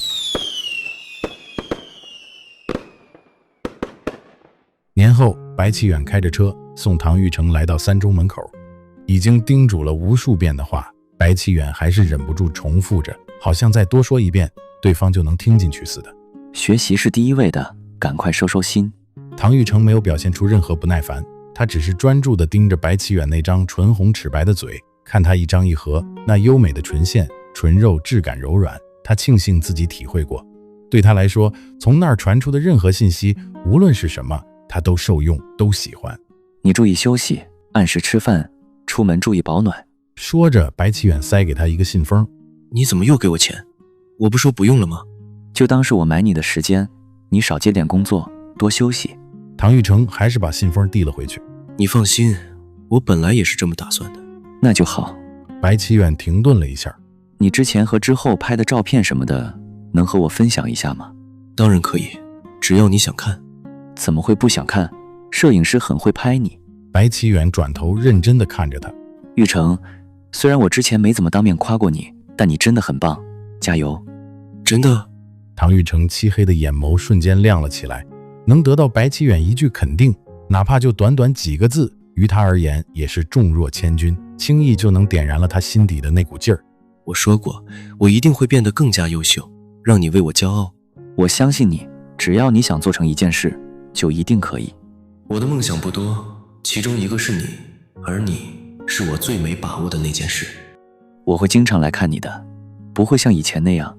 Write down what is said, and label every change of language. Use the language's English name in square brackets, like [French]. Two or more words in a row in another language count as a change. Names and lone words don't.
[Chinese] 年后，白启远开着车送唐玉成来到三中门口，已经叮嘱了无数遍的话，白启远还是忍不住重複着，好像再多說一遍，对方就能听进去似的。学習是第一位的，趕快收收心。唐玉成沒有表現出任何不耐煩，他只是專注地盯着白啟遠那張唇紅齒白的嘴，看他一張一合，那優美的唇線、唇肉質感柔軟，他慶幸自己體會過。對他來說，從那兒傳出的任何信息，無論是什麼，他都受用，都喜歡。你注意休息，按時吃飯，出門注意保暖。說着，白啟遠塞給他一個信封。你怎麼又給我錢？我不說不用了嗎？就當是我買你的時間，你少接點工作，多休息。唐玉成還是把信封遞了回去。你放心，我本來也是這麼打算的。那就好。白啟遠停頓了一下。你之前和之後拍的照片什麼的，能和我分享一下嗎？當然可以，只要你想看。怎麼會不想看？攝影師很會拍你。白啟遠轉頭認真地看着他。玉成，雖然我之前沒怎麼當面誇過你，但你真的很棒，加油。真的？唐玉成漆黑的眼眸瞬間亮了起來，能得到白啟遠一句肯定，哪怕就短短幾個字，於他而言也是重若千鈞，輕易就能點燃了他心底的那股勁兒。我說過，我一定會變得更加優秀，讓你為我驕傲。我相信你，只要你想做成一件事，就一定可以。我的夢想不多，其中一個是你，而你是我最沒把握的那件事。我會經常來看你的，不會像以前那樣。